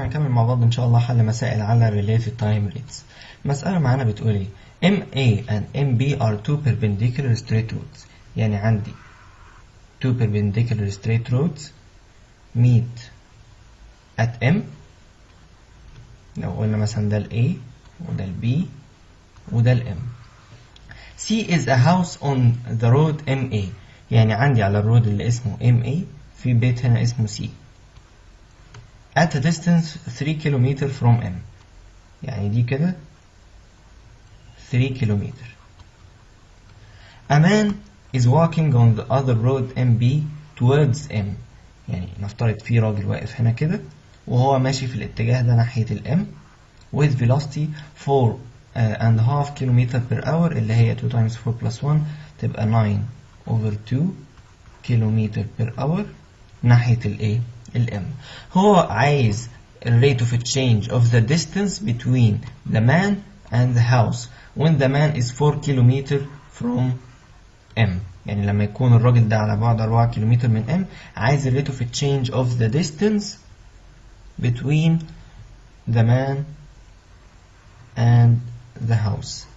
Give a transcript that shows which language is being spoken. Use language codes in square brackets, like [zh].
[ar] هنكمل مع بعض ان شاء الله حل مسائل على [en] related time rates. [ar] مسألة معانا بتقول ايه؟ [en] MA and MB are two perpendicular straight roads. [ar] يعني عندي [en] two perpendicular straight roads meet at M. [ar] لو قلنا مثلا ده ال A وده ال B وده ال M. [en] C is a house on the road MA. [ar] يعني عندي على الرود اللي اسمه MA في بيت هنا اسمه C [en] at a distance [ar] 3 كيلومتر [en] from M. [ar] يعني دي كده 3 كيلومتر. [en] A man is walking on the other road MB towards M. [ar] يعني نفترض في راجل واقف هنا كده وهو ماشي في الاتجاه ده ناحية الM [en] with velocity 4.5 [ar] كيلومتر [en] per hour [ar] اللي هي [en] 2 times 4 plus 1 [ar] تبقى 9/2 كيلومتر per hour ناحية الايه؟ الM. هو عايز [en] rate of change of the distance between the man and the house when the man is 4 kilometre from M. [ar] يعني لما يكون الراجل ده على بعد 4 كيلومتر من M عايز [en] rate of change of the distance between the man and the house.